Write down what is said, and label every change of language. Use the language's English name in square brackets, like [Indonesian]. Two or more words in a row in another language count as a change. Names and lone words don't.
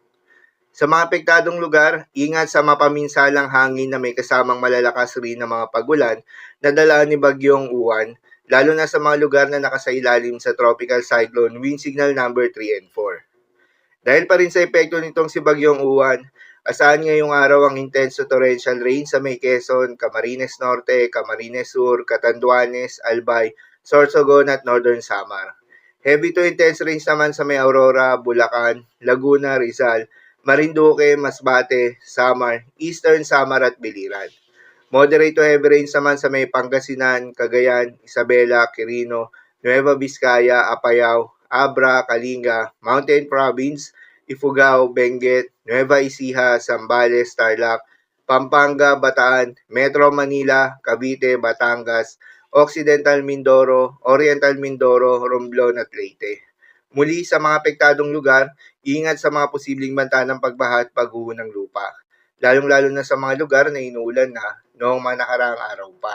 [Filipino] Sa mga apektadong lugar, ingat sa mapaminsalang hangin na may kasamang malalakas rin na mga pagulan na dala ni Bagyong Uwan, lalo na sa mga lugar na nakasailalim sa [English] Tropical Cyclone Wind Signal number 3 and 4. [Filipino] Dahil pa rin sa epekto nitong si Bagyong Uwan, asahan ngayong araw ang [English] intense to torrential rain [Filipino] sa may Quezon, Camarines Norte, Camarines Sur, Catanduanes, Albay, Sorsogon at Northern Samar. [English] Heavy to intense rains [Filipino] naman sa may Aurora, Bulacan, Laguna, Rizal, Marinduque, Masbate, Samar, Eastern Samar at Biliran. [English] Moderate to heavy rains [Filipino] naman sa may Pangasinan, Cagayan, Isabela, Quirino, Nueva Vizcaya, Apayao, Abra, Kalinga, Mountain Province, Ifugao, Benguet, Nueva Ecija, Zambales, Tarlac, Pampanga, Bataan, Metro Manila, Cavite, Batangas, Occidental Mindoro, Oriental Mindoro, Romblon at Leyte. Muli sa mga apektadong lugar, ingat sa mga posibleng banta ng pagbaha at pagguho ng lupa, lalong-lalo na sa mga lugar na inuulan na noong mga nakaraang araw pa.